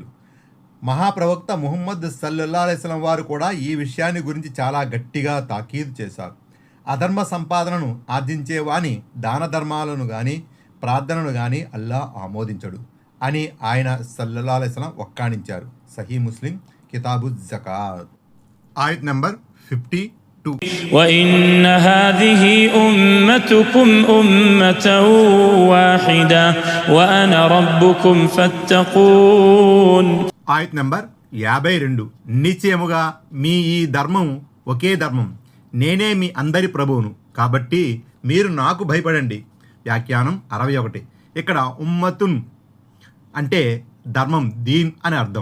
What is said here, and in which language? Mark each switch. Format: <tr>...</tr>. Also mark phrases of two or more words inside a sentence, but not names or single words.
<te>మహాప్రవక్త ముహమ్మద్</te> <ar>صلى الله عليه وسلم</ar> <te>వారు కూడా ఈ విషయాన్ని గురించి చాలా గట్టిగా తాకీదు చేశారు. అధర్మ సంపాదనను ఆర్జించేవాని దాన ధర్మాలను గాని ప్రార్థనను గాని అల్లా ఆమోదించడు అని ఆయన</te> <ar>صلى الله عليه وسلم</ar> <te>వక్కాణించారు. సహీ ముస్లిం కితాబు జకాత్. ఆయత్ నంబర్ 52.</te> <ar>وإن هذه أمتكم أمة واحدة وأنا ربكم فاتقون.</ar> <te>ఆయత్ నంబర్ 52. నిశ్చయముగా మీ ఈ ధర్మం ఒకే ధర్మం, నేనే మీ అందరి ప్రభువును, కాబట్టి మీరు నాకు భయపడండి. వ్యాఖ్యానం 61. ఇక్కడ ఉమ్మతున్ అంటే ధర్మం, దీన్ అని అర్థం.</te>